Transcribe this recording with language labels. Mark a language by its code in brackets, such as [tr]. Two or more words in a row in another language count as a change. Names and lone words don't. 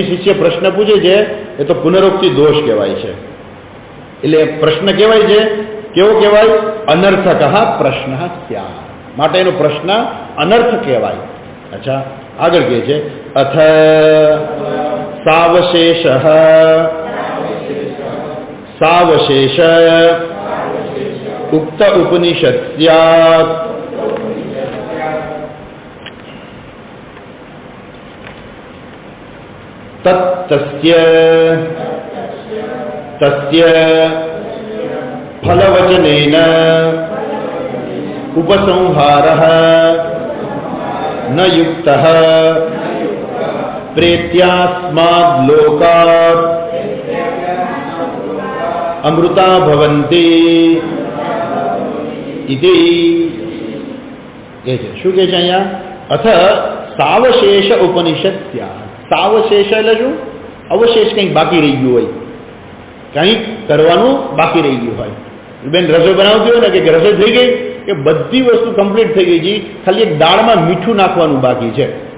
[gu] શિષ્ય પ્રશ્ન પૂછે છે એ તો પુનરુક્તિ દોષ કહેવાય છે એટલે પ્રશ્ન કહેવાય છે કેવો કહેવાય અનર્થક પ્રશ્ન સ્યાत् માટે એનો પ્રશ્ન અનર્થ કહેવાય અચ્છા આગળ કહે છે અથ [sa] સાવશેષ सावशेष उक्त उपनिषद स्यात् तस्य फलवचनेन उपसंहारः न युक्तः प्रेत्यास्माद् लोकात् अमृता भवन्ति [gu] इति શું કહે છે અહીંયા [sa] અથ સાવશેષ ઉપનિષદ સ્યાत् [gu] સાવશેષ એટલે શું અવશેષ કંઈક બાકી રહી ગયું હોય કંઈક કરવાનું બાકી રહી ગયું હોય બેન રસોઈ બનાવતી હોય ને કે રસોઈ થઈ ગઈ કે બધી વસ્તુ કમ્પ્લીટ થઈ ગઈ છે ખાલી એક દાળમાં મીઠું નાખવાનું બાકી છે